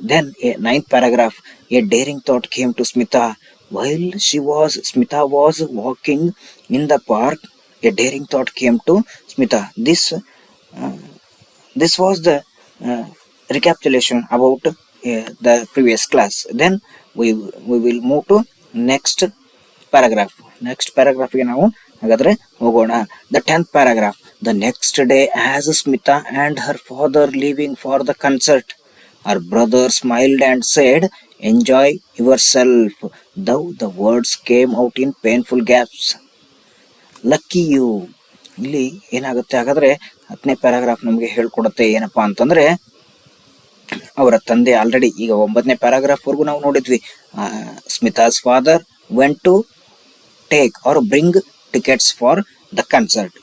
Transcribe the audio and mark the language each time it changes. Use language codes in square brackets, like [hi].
[en] Then a ninth paragraph, a daring thought came to Smita while Smita was walking in the park. A daring thought came to Smita. This was the uh, recapitulation about the previous class. Then we will move to next paragraph. Next paragraph [kn] ಗೆ ನಾವು ಹಾಗಾದ್ರೆ ಹೋಗೋಣ. [en] The 10th paragraph. The next day, as Smita and her father leaving for the concert, her brother smiled and said, "Enjoy yourself." Though the words came out in painful gasps. Lucky you. [kn] ಇಲ್ಲಿ ಏನಾಗುತ್ತೆ ಹಾಗಾದ್ರೆ 10ನೇ paragraph ನಮಗೆ ಹೇಳ್ಕೊಡುತ್ತೆ ಏನಪ್ಪಾ ಅಂತಂದ್ರೆ, ಅವರ ತಂದೆ already ಈಗ 9ನೇ paragraph ವರೆಗೂ ನಾವು ನೋಡಿದ್ವಿ. [en] Smita's father went to take or bring tickets for the concert.